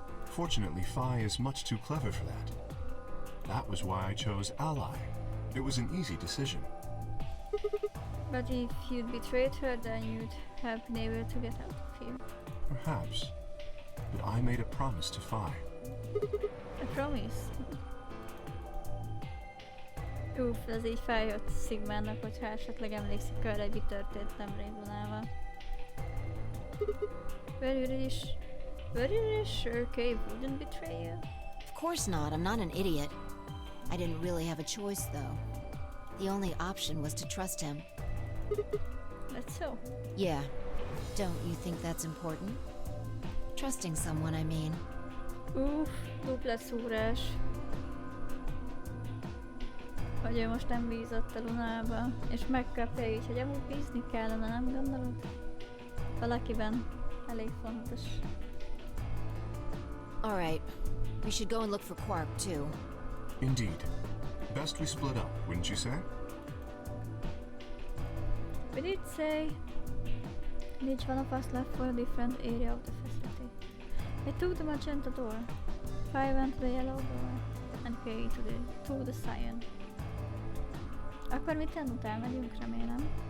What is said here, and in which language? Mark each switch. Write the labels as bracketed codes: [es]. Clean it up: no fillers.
[en] Fortunately, Fi is much too clever for that. That was why I chose Ally. It was an easy decision. But if you'd betrayed her, then you'd have been able to get out of here. Perhaps. But I made a promise to Fi. A promise? [hu] Uff, ez így feljött Sigmának, hogyha esetleg emlékszik arra, hogy mi történt nemrég Lunával. [en] Were you really sure Kay wouldn't betray you? Of course not. I'm not an idiot. I didn't really have a choice, though. The only option was to trust him. That's so. Yeah. Don't you think that's important? Trusting someone, I mean. [hu] Uff, dupla szúrás. Hogy ő most nem bízott a Lunába, és megkapja így, hogy amúgy bízni kellene, nem gondolod? Valakiben elég fontos. [en] Alright. We should go and look for Quark, too. Indeed. Best we split up, wouldn't you say? We did say each one of us left for a different area of the facility. I took the magenta door, Fi went to the yellow door, and Kay to the cyan. [hu] Akkor mi tanult elmegyünk, remélem.